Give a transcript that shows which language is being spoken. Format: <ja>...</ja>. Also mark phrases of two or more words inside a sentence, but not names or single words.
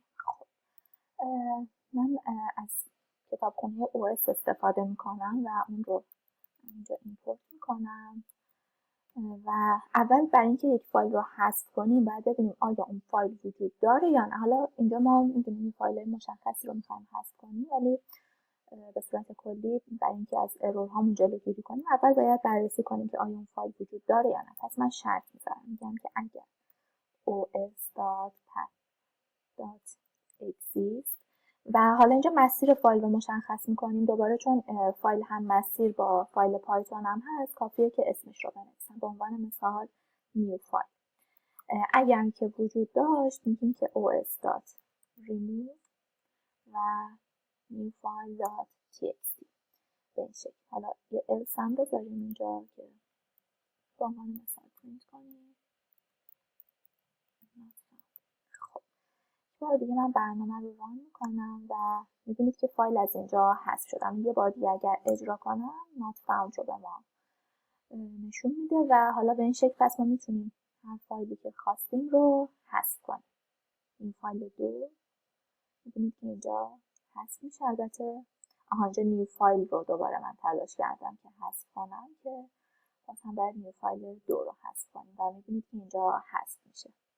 <fa>خب من از کتابخونه OS استفاده میکنم و اون رو اینجا ایمپورت میکنم و اول برای اینکه یک فایل رو حذف کنیم باید ببینیم آیا اون فایل وجود داره یا نه. حالا اینجا ما میدونیم این فایل مشخصی رو میخوایم حذف کنیم، ولی به صورت کلی برای اینکه از ارورهامون جلوگیری کنیم اول باید بررسی کنیم که آیا اون فایل وجود داره یا نه. پس من شرط میذارم، میگم که اگر os.path.exist و حالا اینجا مسیر فایل رو مشخص میکنیم. دوباره چون فایل هم مسیر با فایل پایتون هم هست، کافیه که اسمش رو بنویسم. به عنوان مثال</fa> <en>new file.</en> <fa>اگر که وجود داشت میگیم که os.remove و newfile.txt به این شکل. حالا یه else هم بذاریم اینجا که به عنوان مثال پرینت کنیم. خب بار دیگه من برنامه رو ران میکنم و میبینید که فایل از اینجا حذف شد. یه بار دیگه اگر اجرا کنم</fa> <en>not found</en> <fa>رو به ما نشون میده و حالا به این شکل پس ما میتونیم هر فایلی که خواستیم رو حذف کنیم. این فایل 2 میبینید که اینجا حذف میشه. البته اینجا</fa> <en>new file</en> <fa>رو دوباره من تلاش کردم که حذف کنم که مثلا باید</fa> <en>new file</en> <fa>2 رو حذف کنیم و میبینید که اینجا حذف میشه.</fa>